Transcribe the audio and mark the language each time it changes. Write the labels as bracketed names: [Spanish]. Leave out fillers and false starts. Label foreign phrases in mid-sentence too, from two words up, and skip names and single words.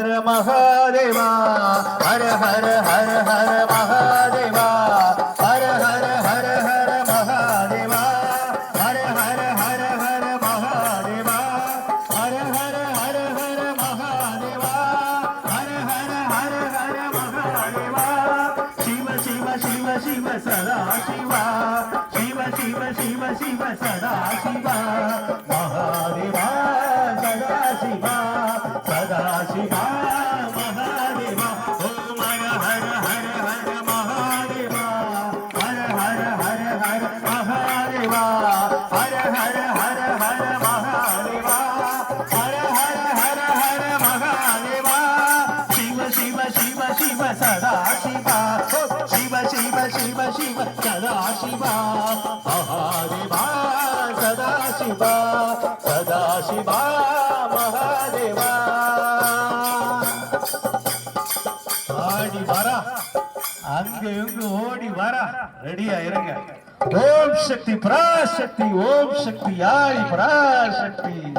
[Hindi] महादेवा हर हर हर हर महादेवा हर हर हर हर महादेवा हर हर हर हर महादेवा हर हर हर हर महादेवा हर हर हर हर महादेवा शिव शिव शिव शिव सदा शिवा शिव शिव शिव शिव सदा शिवा महादेवा सदा शिवा महादेवा ओम हर हर हर हर महादेवा हर हर हर हर महादेवा हर हर हर हर महादेवा हर हर हर हर महादेवा शिव शिव शिव शिव सदा शिवा शिव शिव शिव शिव सदा शिवा महादेवा सदा शिवा [Tamil] महादेवा ஆடி வரா அங்க இங்க ஓடி வரா ரெடியா இருங்க ஓம் சக்தி பராசக்தி ஓம் சக்தி ஆடி பராசக்தி